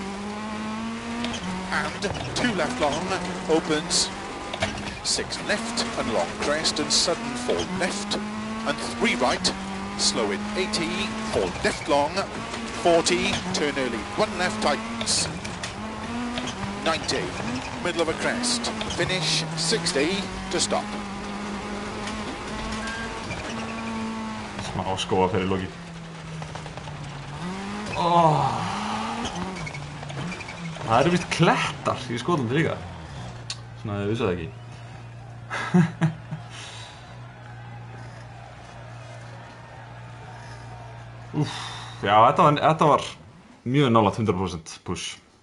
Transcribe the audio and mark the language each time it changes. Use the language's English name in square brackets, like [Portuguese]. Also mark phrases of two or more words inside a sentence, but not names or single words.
[English] and 2 left long, opens, 6 left, and long crest, and sudden 4 left, and 3 right, slow in 80, 4 left long, 40, turn early, 1 left, tightens, 90, middle of a crest, finish, 60, to stop. [Icelandic] Smá skóa fyrir loki. Það eru vist klettar í Skotlandi líka. Svona þið vissu það ekki. Já, þetta var mjög nálægt 100% push.